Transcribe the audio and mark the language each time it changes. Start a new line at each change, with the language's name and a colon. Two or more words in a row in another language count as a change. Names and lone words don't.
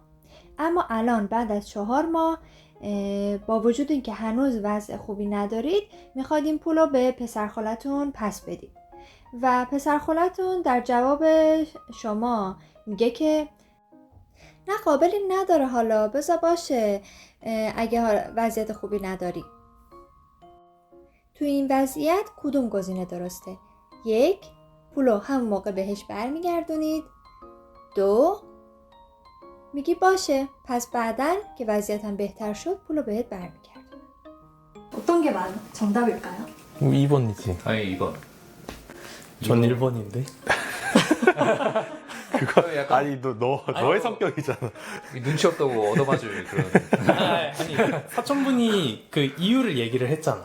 Persian: اما الان بعد از 4 ماه با وجود اینکه هنوز وضع خوبی ندارید میخواید این پول رو به پسر خالتون پس بدید و پسر خالتون در جواب شما میگه که نه قابلی نداره حالا بذار باشه اگه وضعیت خوبی نداری. تو این وضعیت کدوم گزینه درسته؟ 1. پولو همون موقع بهش برمیگردونید. 2. میگی باشه پس بعدن که وضعیتم بهتر شد پولو بهت برمیگردونم.
Korean: 어떤 게 정답일까요? 2번이지. 아니 2번. 전 1번인데. 그거 약간 아니 너의 성격이잖아. 눈치 없다고 얻어맞을 그런. 아니 사촌분이 그 이유를 얘기를 했잖아.